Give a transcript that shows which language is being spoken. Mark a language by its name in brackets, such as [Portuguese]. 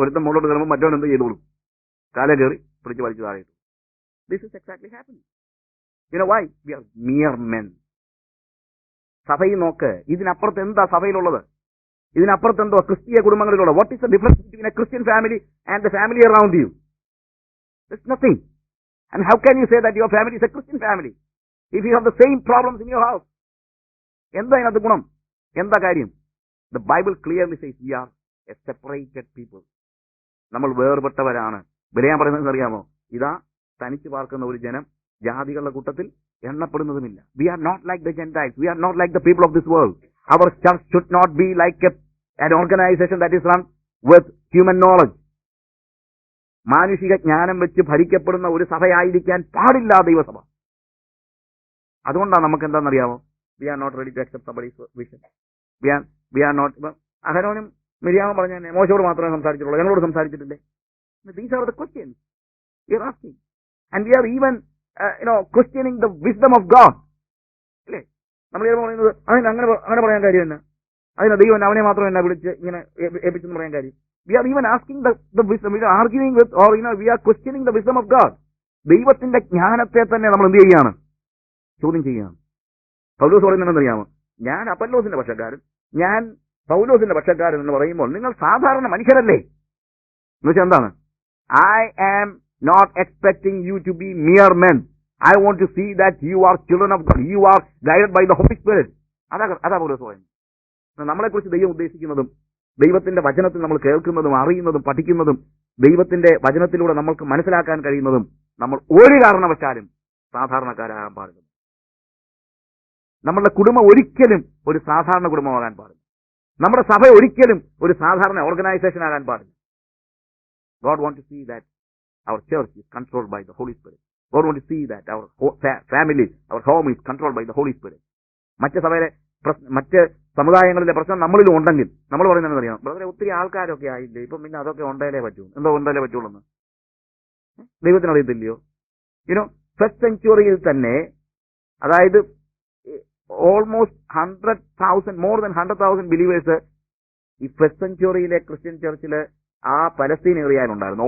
[Malayalam] ഒരുത്തം മുകളിലോട്ട് കയറുമ്പോൾ മറ്റവൻ എന്ത് ചെയ്തോളൂ, കാലേ കയറി പിടിച്ച് വലിച്ചു താഴെ. [English] This is exactly happening. You know why? We are mere men. [Malayalam] സഭയിൽ നോക്ക്, ഇതിനപ്പുറത്ത് എന്താ സഭയിലുള്ളത്? ഇതിനപ്പുറത്ത് എന്തോ ക്രിസ്തീയ കുടുംബങ്ങളിലുള്ളത്? [English] What is the difference between a Christian family and the family around you? There's nothing. And how can you say that your family is a Christian family if you have the same problems in your house? [Malayalam] എന്താ അതിനകത്ത് ഗുണം? എന്താ കാര്യം? [English] The Bible clearly says we are a separated people. [Malayalam] നമ്മൾ വേർപെട്ടവരാണ്. ബിലയാൻ പറയുന്നത് അറിയാമോ? ഇതാ തനിച്ച് പാർക്കുന്ന ഒരു ജനം ജാതികളുടെ കൂട്ടത്തിൽ എണ്ണപ്പെടുന്നതുമില്ല. [English] We are not like the Gentiles. We are not like the people of this world. Our church should not be like an organization that is run with human knowledge. [Malayalam] മാനുഷിക ജ്ഞാനം വെച്ച് ഭരിക്കപ്പെടുന്ന ഒരു സഭയായിരിക്കാൻ പാടില്ല ദൈവസഭ. അതുകൊണ്ടാണ് നമുക്ക് എന്താണെന്നറിയാമോ? [English] We are not ready to accept somebody's vision. We are not. [Malayalam] അഹരോനും മിരിയാമും പറഞ്ഞ മോശയോട് മാത്രമേ സംസാരിച്ചിട്ടുള്ളൂ, ഞങ്ങളോട് സംസാരിച്ചിട്ടില്ലേ? [English] These are the questions we are asking. And we are even questioning the wisdom of God. [Malayalam] അല്ലേ? നമ്മൾ പറയുന്നത് അങ്ങനെ പറയാൻ കാര്യം തന്നെ, അതിന് ദൈവം അവനെ മാത്രം എന്നെ വിളിച്ച് ഇങ്ങനെ ഏൽപ്പിച്ചെന്ന് പറയാൻ കാര്യം. [English] We are even asking the wisdom. We are arguing with, or we are questioning the wisdom of God. [Malayalam] ദൈവത്തിന്റെ ജ്ഞാനത്തെ തന്നെ നമ്മൾ എന്ത് ചെയ്യുകയാണ്? ചോദ്യം ചെയ്യുകയാണ്. പൗലോസ് പറയുന്നത് അറിയാമോ? ഞാൻ അപ്പല്ലോസിന്റെ പക്ഷക്കാരൻ, ഞാൻ പൗലോസിന്റെ പക്ഷക്കാരൻ എന്ന് പറയുമ്പോൾ നിങ്ങൾ സാധാരണ മനുഷ്യരല്ലേ? എന്ന് വെച്ചാൽ എന്താണ്? [English] I am not expecting you to be mere men. I want to see that you are children of God. You are guided by the Holy Spirit. [Malayalam] അതാ പൗലോസ് പറയുന്നത്. നമ്മളെക്കുറിച്ച് ദൈവം ഉദ്ദേശിക്കുന്നതും ദൈവത്തിന്റെ വചനത്തിൽ നമ്മൾ കേൾക്കുന്നതും അറിയുന്നതും പഠിക്കുന്നതും ദൈവത്തിന്റെ വചനത്തിലൂടെ നമ്മൾക്ക് മനസ്സിലാക്കാൻ കഴിയുന്നതും നമ്മൾ ഒരു കാരണവശാലും സാധാരണക്കാരാകാൻ പാടില്ല. നമ്മളുടെ കുടുംബം ഒരിക്കലും ഒരു സാധാരണ കുടുംബമാകാൻ പാടില്ല. നമ്മുടെ സഭ ഒരിക്കലും ഒരു സാധാരണ ഓർഗനൈസേഷൻ ആകാൻ പാടില്ല. [English] God wants to see that our church is controlled by the Holy Spirit. God wants to see that our family, our home is controlled by the Holy Spirit. [Malayalam] മറ്റ് സമുദായങ്ങളിലെ പ്രശ്നം നമ്മളിലും ഉണ്ടെങ്കിൽ നമ്മൾ പറയുന്നത് അറിയാം, ബ്രദറെ ഒത്തിരി ആൾക്കാരൊക്കെ ആയില്ലേ, ഇപ്പം പിന്നെ അതൊക്കെ ഉണ്ടേലേ പറ്റൂ. എന്തോ ഉണ്ടേലേ പറ്റുള്ളൂ. ദൈവത്തിന് അറിയത്തില്ലയോ? ഫസ്റ്റ് സെഞ്ചുറിയിൽ തന്നെ, അതായത് ഓൾമോസ്റ്റ് 100,000, [English] more than 100,000 believers [Malayalam] ഈ ഫസ്റ്റ് സെഞ്ചുറിയിലെ ക്രിസ്ത്യൻ ചർച്ചില് ആ പലസ്തീൻ ഏറിയയിലുണ്ടായിരുന്നു.